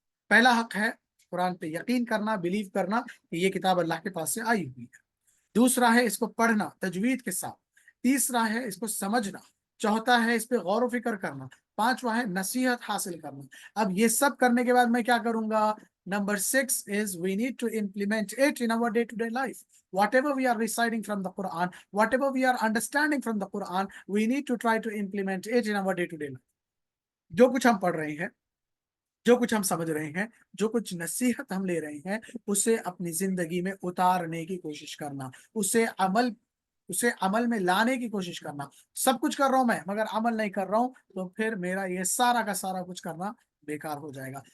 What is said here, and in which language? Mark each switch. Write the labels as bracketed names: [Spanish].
[Hindi] पहला हक है कुरान पे यकीन करना, बिलीव करना कि ये किताब अल्लाह के पास से आई हुई है। दूसरा है इसको पढ़ना तजवीद के साथ। तीसरा है इसको समझना। चौथा है इस पे गौर व फिक्र करना। पांचवा है नसीहत हासिल करना। अब ये सब करने के बाद मैं क्या करूंगा? [English] Number 6 is we need to implement it in our day-to-day life. Whatever we are reciting from the Quran, whatever we are understanding from the Quran, we need to try to implement it in our day-to-day life. [Hindi] जो कुछ हम पढ़ रहे हैं, जो कुछ हम समझ रहे हैं, जो कुछ नसीहत हम ले रहे हैं, उसे अपनी जिंदगी में उतारने की कोशिश करना, उसे अमल में लाने की कोशिश करना। सब कुछ कर रहा हूं मैं, मगर अमल नहीं कर रहा हूं, तो फिर मेरा ये सारा का सारा कुछ करना बेकार हो जाएगा।